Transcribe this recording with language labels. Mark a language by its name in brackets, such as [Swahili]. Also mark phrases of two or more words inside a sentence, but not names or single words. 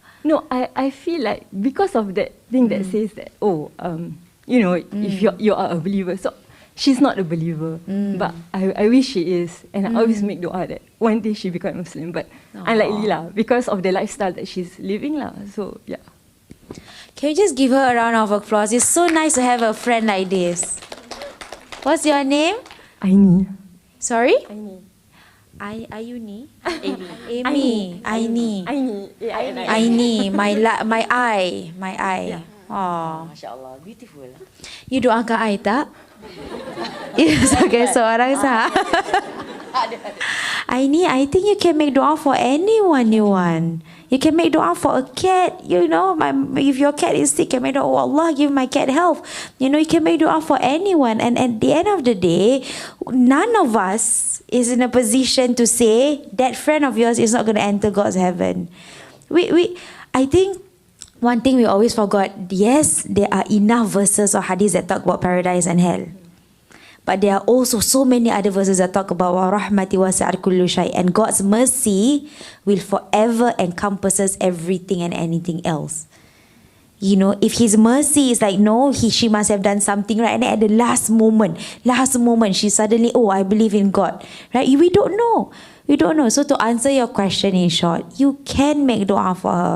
[English] No, I feel like because of that thing that says that if you are a believer, so she's not a believer, but I wish she is, and I always make dua that one day she become Muslim, but unlikely lah because of the lifestyle that she's living lah. So yeah. Can you just give her a round of applause? It's so nice to have a friend like this. What's your name? Aini. Sorry? Aini. Ayuni? Amy. Aini. Aini. Aini. My eye. Yeah. Oh. MasyaAllah, beautiful. [Malay] You doakan I tak? You sebagai seorang sah. [English] Aini, I think you can make dua for anyone you want. You can make dua for a cat, if your cat is sick, you can make dua, oh Allah, give my cat health. You can make dua for anyone. And at the end of the day, none of us is in a position to say that friend of yours is not going to enter God's heaven. I think one thing we always forgot, yes, there are enough verses or hadiths that talk about paradise and hell. But there are also so many other verses that talk about [Arabic] وَرَحْمَتِي وَسِعَتْ كُلَّ شَيْءٍ, [English] and God's mercy will forever encompasses everything and anything else. If His mercy is like, no, she must have done something right, and then at the last moment, she suddenly, I believe in God, right? We don't know. So to answer your question in short, you can make dua for her.